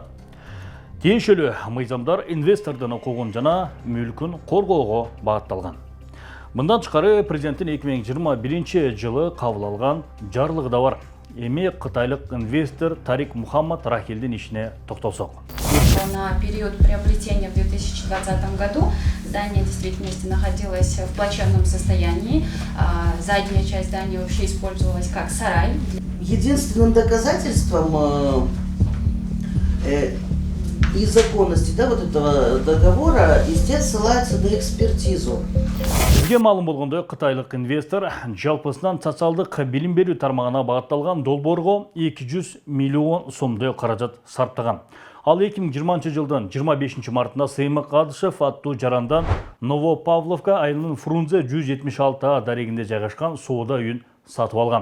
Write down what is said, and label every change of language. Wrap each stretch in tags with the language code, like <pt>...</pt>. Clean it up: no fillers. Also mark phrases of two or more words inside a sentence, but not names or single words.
<ky>Тиешелүү мыйзамдар инвестордун укугун жана мүлкүн коргоого багытталган. Мындан тышкары президенттин 2021 жылы кабыл алган жарлыгы да бар. Эми кытайлык инвестор Тарик Мухаммад Рахилдин ишине токтолсок.</ky> <ru>На период приобретения в 2020 году здание в действительности находилось в плачевном состоянии. Задняя часть здания вообще использовалась как сарай. Единственным доказательством незаконности вот этого договора везде ссылается на экспертизу.</ru> <ky>Бизге маалым болгондой, кытайлык инвестор жалпысынан социалдык билим берүү тармагына багытталган долбоорго 200 миллион сомдой каражат сарптаган. Ал 2020 жылдын 25 мартында Сыймык Кадышев аттуу жарандан Новопавловка айылынын Фрунзе 176 дарегинде жайгашкан соода үйүн сатып алган.</ky>